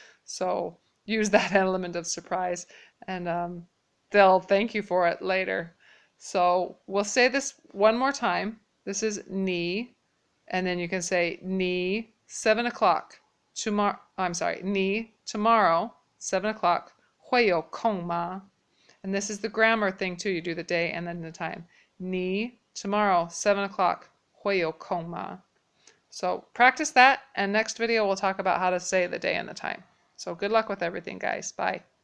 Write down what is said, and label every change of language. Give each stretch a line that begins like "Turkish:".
English: So use that element of surprise, and they'll thank you for it later. So we'll say this one more time. This is 你, and then you can say 你 7 o'clock tomorrow. I'm sorry, 你 tomorrow 7 o'clock,
Chinese: 会有空吗?
English: And this is the grammar thing too. You do the day and then the time.
Chinese: 你
English: tomorrow, 7 o'clock,
Chinese: 会有空吗?
English: So practice that, and next video we'll talk about how to say the day and the time. So good luck with everything, guys. Bye.